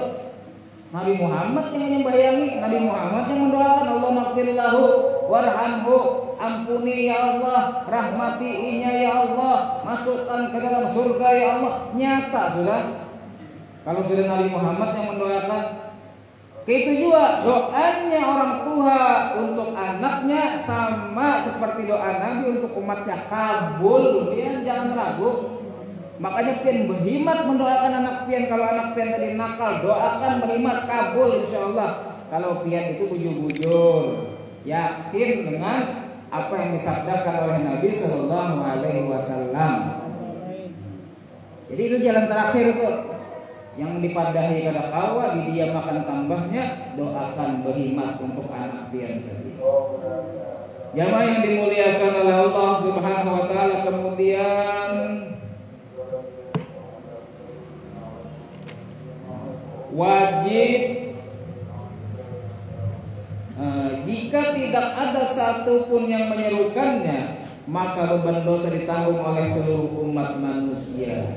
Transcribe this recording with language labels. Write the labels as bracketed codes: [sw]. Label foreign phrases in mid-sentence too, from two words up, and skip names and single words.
[id] Nabi Muhammad yang menyembahyangi, Nabi Muhammad yang mendoakan [ar] Allah maghfirlahu warhamhu, [id] ampuni ya Allah, rahmatinya ya Allah, masukkan ke dalam surga ya Allah. Nyata sudah. Kalau sudah Nabi Muhammad yang mendoakan, Begitu juga doanya orang tua untuk anaknya sama seperti doa Nabi untuk umatnya, kabul. Pian jangan ragu. Makanya pian berhimat mendoakan anak pian. Kalau anak pian tadi nakal, doakan berhimat, kabul insyaallah. Kalau pian itu bujur-bujur, yakin dengan apa yang disabdakan oleh Nabi [ar] Shallallahu Alaihi Wasallam. [id] Jadi itu jalan terakhir itu yang [bjn] dipadahi kada kawa, [id] di dia makan tambahnya, doakan berhimat untuk anak pian tadi. Jamaah yang dimuliakan oleh Allah [ar] Subhanahu Wa Taala, [id] kemudian wajib jika tidak ada satupun yang menyerukannya, maka beban dosa ditanggung oleh seluruh umat manusia.